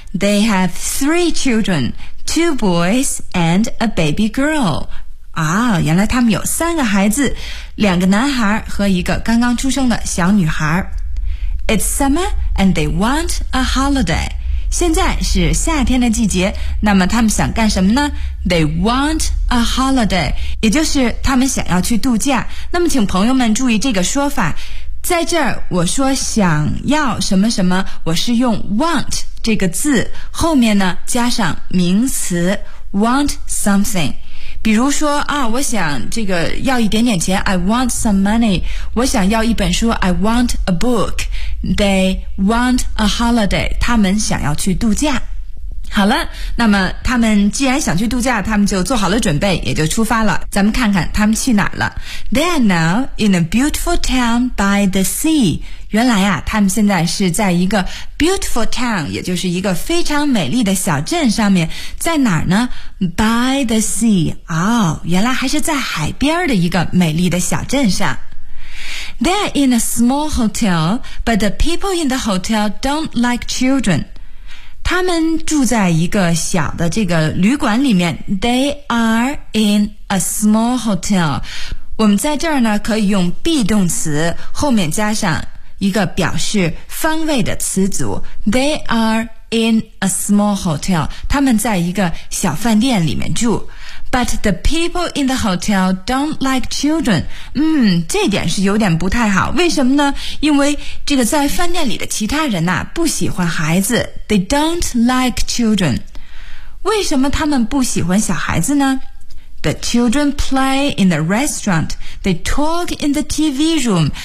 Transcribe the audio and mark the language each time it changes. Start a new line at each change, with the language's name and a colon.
English: They have three childrenTwo boys and a baby girl.
Chinese: 啊，原来他们有三个孩子，两个男孩和一个刚刚出生的小女孩。
English: It's summer and they want a holiday.
Chinese: 现在是夏天的季节，那么他们想干什么呢？
English: They want a holiday.
Chinese: 也就是他们想要去度假。那么请朋友们注意这个说法，在这儿我说想要什么什么，我是用 want这个字后面呢加上名词
English: want something。
Chinese: 比如说啊，我想这个要一点点钱，
English: I want some money。
Chinese: 我想要一本书，
English: I want a book。 They want a holiday，
Chinese: 他们想要去度假。好了，那么他们既然想去度假，他们就做好了准备，也就出发了。咱们看看他们去哪了。
English: They are now in a beautiful town by the sea。
Chinese: 原来啊，他们现在是在一个
English: beautiful town，
Chinese: 也就是一个非常美丽的小镇上面。在哪儿呢？
English: By the sea。
Chinese: 哦，原来还是在海边的一个美丽的小镇上。
English: They are in a small hotel, but the people in the hotel don't like children.
Chinese: 他们住在一个小的这个旅馆里面。
English: They are in a small hotel。
Chinese: 我们在这儿呢可以用 be 动词后面加上一个表示方位的词组。
English: They are in a small hotel。
Chinese: 他们在一个小饭店里面住。
English: But the people in the hotel don't like children。
Chinese: 这点是有点不太好。为什么呢？因为这个在饭店里的其他人啊不喜欢孩子。
English: They don't like children。
Chinese: 为什么他们不喜欢小孩子呢？
English: The children play in the restaurant。 They talk in the TV room。